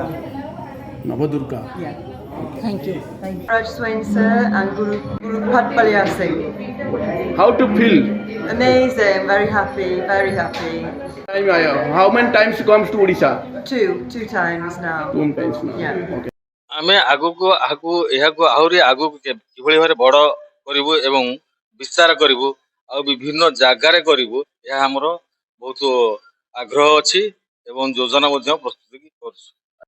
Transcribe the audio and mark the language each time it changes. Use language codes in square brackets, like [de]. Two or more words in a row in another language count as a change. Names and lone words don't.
[en] Navadurga. Yeah. Thank you. Thank you. Raj Swinser and Guru Patpalya Singh. How to feel? Amazing, very happy, very happy. How many times comes to Odisha? Two times now. 2 times now. Yeah. Okay. [or] ଆମେ ଆଗକୁ ଏହାକୁ ଆହୁରି ଆଗକୁ କିଭଳି ଭାବରେ ବଡ଼ କରିବୁ ଏବଂ ବିସ୍ତାର କରିବୁ ଆଉ ବିଭିନ୍ନ ଜାଗାରେ କରିବୁ, ଏହା ଆମର ବହୁତ ଆଗ୍ରହ ଅଛି ଏବଂ ଯୋଜନା ମଧ୍ୟ ପ୍ରସ୍ତୁତ କରୁଛୁ।